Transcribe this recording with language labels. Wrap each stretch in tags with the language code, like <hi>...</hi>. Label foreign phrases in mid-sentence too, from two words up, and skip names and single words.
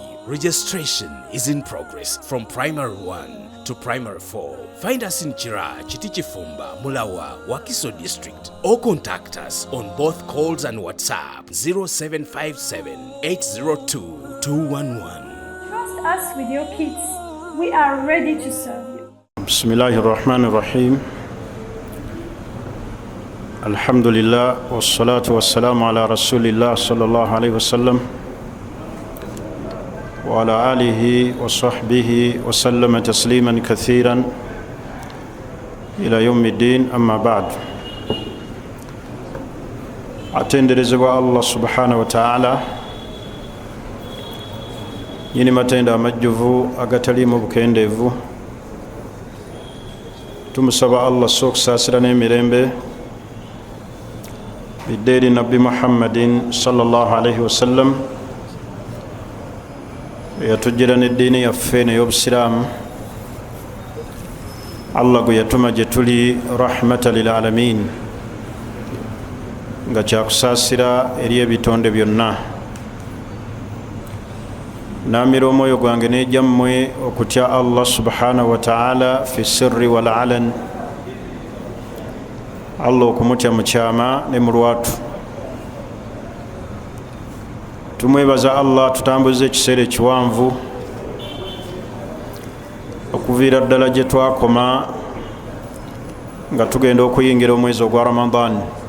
<en>Registration is in progress from Primary 1 to Primary 4. Find us in Chira, Chitichifumba, Mulawa, Wakiso District, or contact us on both calls and WhatsApp 0757 802 211. Trust us with your kids. We are ready to serve you.</en> <ar>Bismillahirrahmanirrahim. الحمد لله والصلاة والسلام على رسول الله صلى الله عليه وسلم وعلى آله وصحبه وسلم تسليما كثيرا إلى يوم الدين أما بعد.</ar> <lg>Atenderezebwa</lg> <ar>الله سبحانه وتعالى</ar> <lg>nyini matenda amajjuvu agatalimu bukendeevu. Tumusaba Allah sokusaasira n'emirembe biddeeri Nabbi Muhammadin</lg> <ar>صلى الله عليه وسلم</ar> <lg>yatujjira n'eddiini yaffe n'ey'obusiraamu. Allah gwe yatuma gye tuli</lg> <ar>رحمة للعالمين,</ar> <lg>nga kyakusaasira eri ebitonde byonna. Naamira omwoyo gwange n'egyammwe okutya</lg> <ar>الله سبحانه وتعالى في السر والعلن.</ar> <lg>Allah okumutya mu kyama ne mu lwatu. Tumwebaza Allah tutambuze ekiseera ekiwanvu okuviira ddala gye twakoma nga tugenda okuyingira omwezi ogwa Ramadan.</lg>